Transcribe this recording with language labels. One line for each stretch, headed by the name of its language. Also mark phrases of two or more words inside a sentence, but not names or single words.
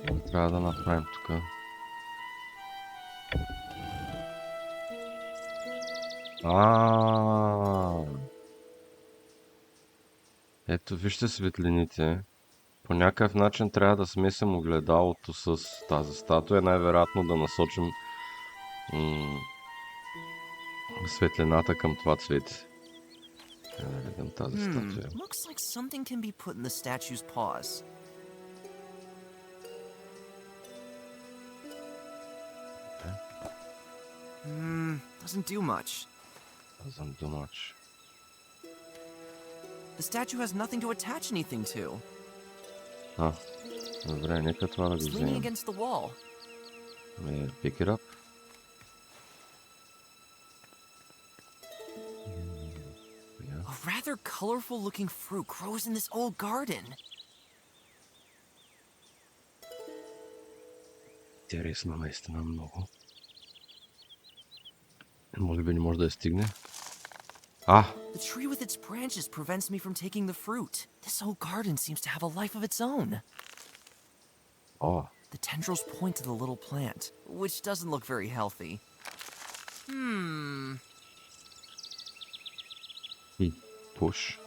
Bulgarian: трябва да направим тук? Ето, вижте светлините. По някакъв начин трябва да смесим огледалото с тази статуя. Най-вероятно да насочим светлината към това цвете. Да видим тази статуя.
English: Looks like something can be put in the statue's paws. Doesn't do much. Doesn't do much. The statue has nothing to attach anything to.
Bulgarian: Добре, нека това да го
English: It's leaning
Bulgarian: вземем.
English: against the wall. Pick it up. A rather colorful looking fruit grows in this old garden.
Bulgarian: Интересно, наистина много. Може би не може да я стигне.
English: The tree with its branches prevents me from taking the fruit. This old garden seems to have a life of its own. The tendrils point to the little plant, which doesn't look very healthy. Push.